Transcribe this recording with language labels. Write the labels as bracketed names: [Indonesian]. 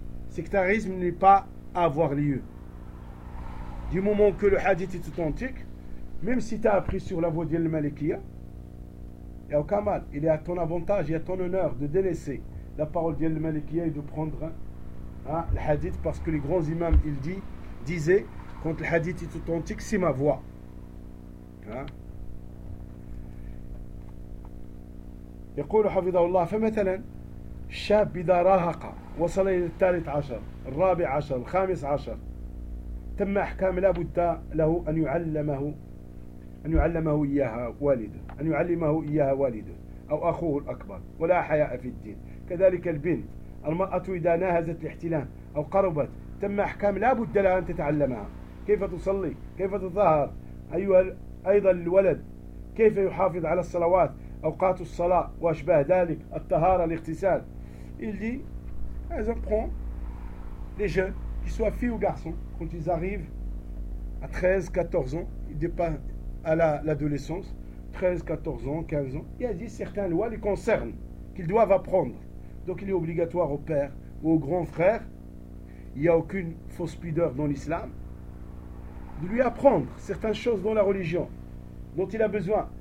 [French] Sectarisme n'est pas à avoir lieu. Du moment que le hadith est authentique, même si tu as appris sur la voie d'Al Malikiya, il n'y a aucun mal. Il est à ton avantage et à ton honneur de délaisser la parole d'Al Malikiya et de prendre le hadith, parce que les grands imams, ils disaient, quand le hadith est authentique, c'est ma voix. Hein? [Arabic] يقول حفظه الله فمثلا شاب إذا راهق وصل إلى الثالث عشر الرابع عشر الخامس عشر تم أحكام لابد له أن يعلمه إياها والده أن يعلمه إياها والده أو أخوه الأكبر ولا حياء في الدين. كذلك البنت المرأة إذا ناهزت الاحتلام أو قربت تم أحكام لابد لها أن تتعلمها كيف تصلي كيف تظهر أيها أيضا الولد كيف يحافظ على الصلوات أوقات الصلاة وأشبه ذلك الطهارة الاغتسال. [French] Il dit, elles apprennent les jeunes, qu'ils soient filles ou garçons, quand ils arrivent à 13-14 ans, ils dépassent à l'adolescence, 13-14 ans, 15 ans, il a dit certaines lois les concernent, qu'ils doivent apprendre. Donc il est obligatoire au père ou au grand frère, il n'y a aucune fausse pudeur dans l'islam, de lui apprendre certaines choses dans la religion dont il a besoin.